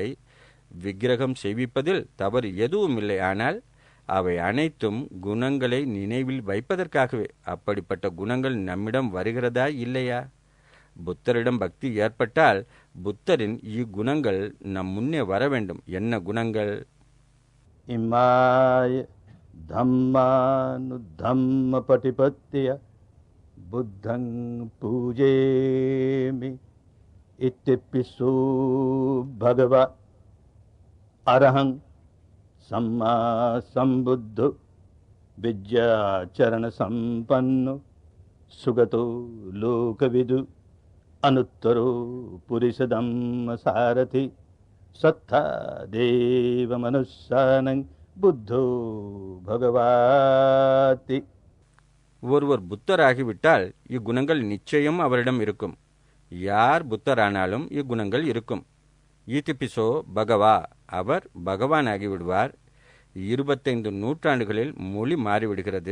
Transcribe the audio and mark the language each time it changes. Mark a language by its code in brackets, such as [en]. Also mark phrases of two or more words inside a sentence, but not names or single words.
[ta] விக்கிரகம் செய்விப்பதில் தவறு எதுவும் இல்லை. ஆனால் அவை அனைத்தும் குணங்களை நினைவில் வைப்பதற்காகவே. அப்படிப்பட்ட குணங்கள் நம்மிடம் வருகிறதா இல்லையா? புத்தரிடம் பக்தி ஏற்பட்டால் புத்தரின் இக்குணங்கள் நம் முன்னே வர வேண்டும். என்ன குணங்கள்? [pi] इमाय धम्मानुधम्म पटिपत्य बुद्धं पूजेमि. इत्यपिसो भगवा अरहं सम्मा सम्बुद्धो विद्याचरण संपन्नो सुगतो लोकविदु अनुत्तरो पुरुषधम्म सारथि सत्ता देव मनुष्यानं बुद्धो भगवाति. [ta] ஒருவர் புத்தராகிவிட்டால் இக்குணங்கள் நிச்சயம் அவரிடம் இருக்கும். யார் புத்தரானாலும் இக்குணங்கள் இருக்கும். [pi] इतिपिसो भगवा, [ta] அவர் பகவான் ஆகிவிடுவார். 25 நூற்றாண்டுகளில் மொழி மாறிவிடுகிறது.